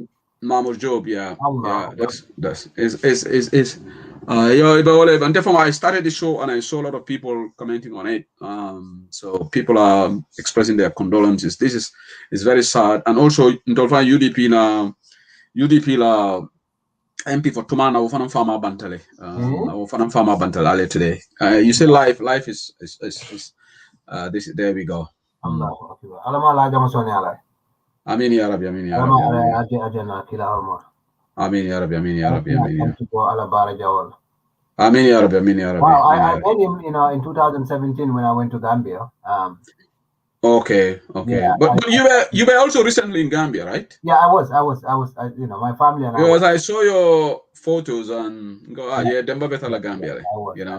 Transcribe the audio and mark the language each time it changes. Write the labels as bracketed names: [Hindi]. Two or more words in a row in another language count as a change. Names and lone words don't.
[English] Mama Job, yeah. Allah. Yeah, that's is yeah, but and therefore I started the show and I saw a lot of people commenting on it. So people are expressing their condolences. This is very sad. And also in Dolphin UDP la MP for Tumana Wofanam Farmer Bantale. Wofanam Farmer Bantale today. You say life is this there we go. Allah. [Arabic] آمين يا رب، آمين يا رب. آمين يا رب، آمين يا رب، آمين يا رب. آمين يا رب، آمين يا رب. [English] Wow, I met him, in 2017 when I went to Gambia. Okay. Yeah, but you were also recently in Gambia, right? Yeah, I was. My family and I. Because I saw your photos and go, Demba Betala Gambia, you know.